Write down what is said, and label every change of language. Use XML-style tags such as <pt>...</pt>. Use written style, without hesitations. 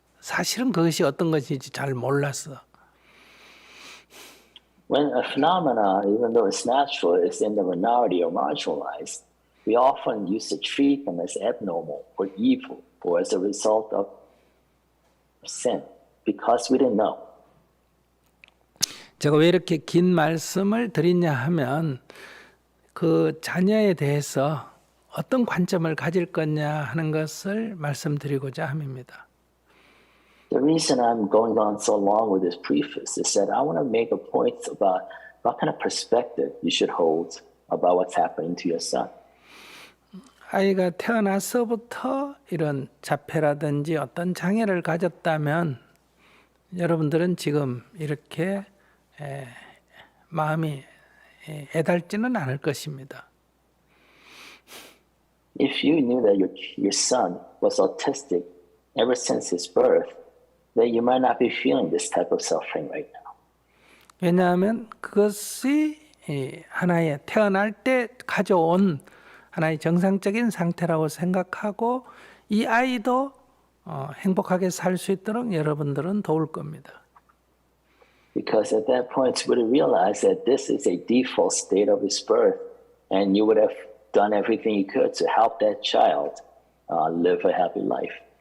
<ko>사실은 그것이 어떤 것인지 잘 몰랐어.</ko> <en>When a phenomena, even though it's natural, is in the minority or marginalized, we often used to treat them as abnormal or evil or as a result of sin because we didn't know.</en> <ko>제가 왜 이렇게 긴 말씀을 드리냐 하면 그 자녀에 대해서 어떤 관점을 가질 거냐 하는 것을 말씀드리고자 함입니다.</ko> <en>The reason I'm going on so long with this preface is that I want to make a point about what kind of perspective you should hold about what's happening to your son.</en> <ko>아이가 태어나서부터 이런 자폐라든지 어떤 장애를 가졌다면 여러분들은 지금 이렇게 마음이 애달지는 않을 것입니다.</ko> <en>If you knew that your son was autistic ever since his birth, then you might not be feeling this type of suffering right now.</en> <ko>왜냐하면 그것이 하나의 태어날 때 가져온 하나의 정상적인 상태라고 생각하고 이 아이도 행복하게 살 수 있도록 여러분들은 도울 겁니다.</ko> <en>Because at that point you would have realized that this is a default state of his birth and you would have done everything you could to help that child live a happy life.</en>